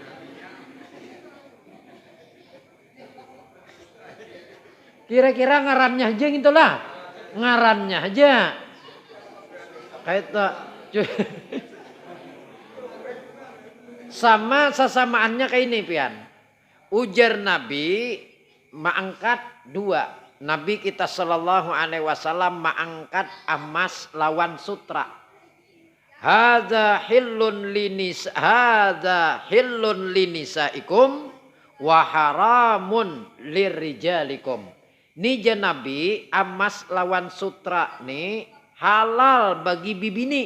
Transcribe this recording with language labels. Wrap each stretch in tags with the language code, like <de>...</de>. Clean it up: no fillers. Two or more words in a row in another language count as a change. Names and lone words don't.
<bjn>Kira-kira ngarannya aja gitulah. Ngarannya aja. Kayak itu. Sama sesamaannya kayak ini pian. Ujar Nabi mengangkat dua. Nabi kita</bjn> <ar>صلى الله عليه وسلم</ar> <bjn>mengangkat emas lawan sutra.</bjn> <ar>هذا حل لنسائكم وحرام لرجالكم.</ar> <bjn>Nija Nabi emas lawan sutra nih halal bagi bibini.</bjn>